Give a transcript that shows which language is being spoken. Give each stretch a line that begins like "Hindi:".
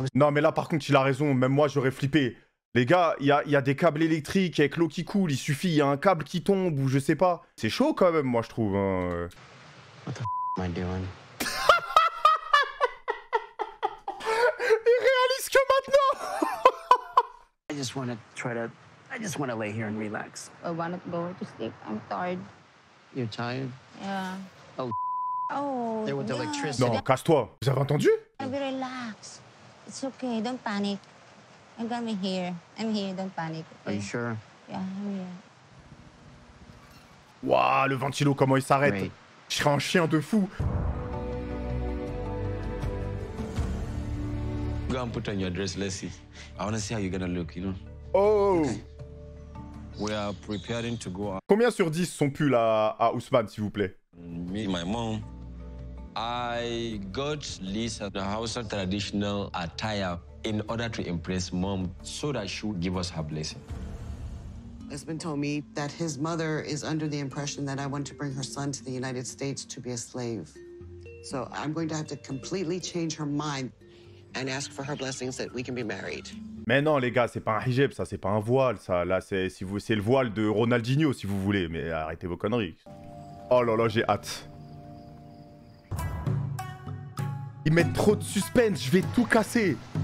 French: Non, mais là, par contre, il a raison. Même moi, j'aurais flippé. Les gars, il y a des câbles électriques avec l'eau qui coule. Il suffit, il y a un câble qui tombe ou je sais pas. C'est chaud quand même, moi, je trouve. Hein.
English: What the am I doing?
French: Il réalise que maintenant.
English: I just want to lay here and relax. I want to go to sleep. I'm tired. You're tired? Yeah. Oh. Oh. There with the yeah. electricity.
French: Non, casse-toi. Vous avez entendu?
English: Be relax. It's okay. Don't panic. I got me here. I'm here. Don't panic. Are Okay? you sure? Yeah, I'm here.
French: Waouh, le ventilo, comment il s'arrête.
English: Great.
French: Je serais un chien de fou.
English: Go and put on your dress, let's see. I want to see how you're gonna look, you know. Oh. Okay. We are preparing to go out.
French: Combien sur 10 son pull à Ousmane, s'il vous plaît?
English: Me, my mom, I got Lisa the Hausa traditional attire in order to impress mom so that she would give us her blessing. Husband told me that his mother is under the impression that I want to bring her son to the United States to be a slave. So I'm going to have to completely change her mind and ask for her blessings that we can be married.
French: Mais non, les gars, c'est pas un hijab, ça, c'est pas un voile, ça. Là, c'est le voile de Ronaldinho, si vous voulez. Mais arrêtez vos conneries. Oh là là, j'ai hâte. Ils mettent trop de suspense, je vais tout casser.